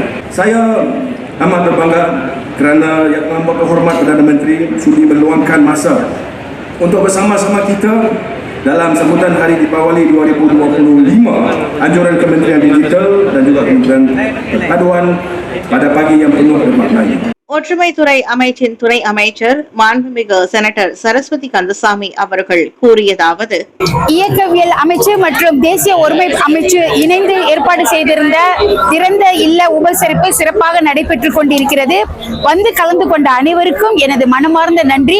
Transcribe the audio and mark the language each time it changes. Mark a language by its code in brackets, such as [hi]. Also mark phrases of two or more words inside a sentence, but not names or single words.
[ms] Saya amat berbangga kerana Yang Amat Berhormat Perdana Menteri sudi meluangkan masa untuk bersama-sama kita dalam sambutan Hari Deepavali 2025, anjuran Kementerian Digital dan juga Kementerian Perpaduan pada pagi yang penuh bermakna. [ta] ஒற்றுமைத்துறை அமைச்சின் துறை அமைச்சர் மாண்புமிகு செனட்டர் சரஸ்வதி கந்தசாமி அவர்கள் கூறியதாவது, இயக்கவியல் அமைச்சு மற்றும் தேசிய ஒருமை அமைச்சு இணைந்து ஏற்பாடு செய்திருந்த திறந்த இல்ல உபசரிப்பு சிறப்பாக நடைபெற்றுக் கொண்டிருக்கிறது. வந்து கலந்து கொண்ட அனைவருக்கும் எனது மனமார்ந்த நன்றி.